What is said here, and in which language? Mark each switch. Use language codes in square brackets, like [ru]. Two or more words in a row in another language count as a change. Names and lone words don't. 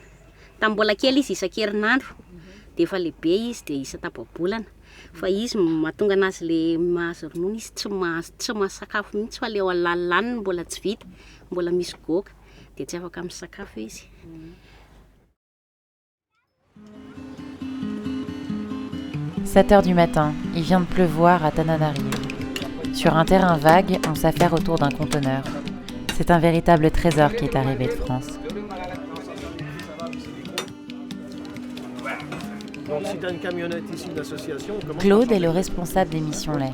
[mg] Tamin'ny mbola kely izy isan-kerinandro dia efa lehibe izy dia isa-tapa-bolana fa izy mahatonga anazy le mahazo ronono izy tsy mahasakafo mihitsy fa le ao alalaniny mbola tsy vita, mbola misy goaka dia tsy afaka misakafo izy. [fr] 7h du matin, il vient de pleuvoir à Tananarive. Sur un terrain vague, on s'affaire autour d'un conteneur. C'est un véritable trésor qui est arrivé de France. Claude est le responsable des missions lait.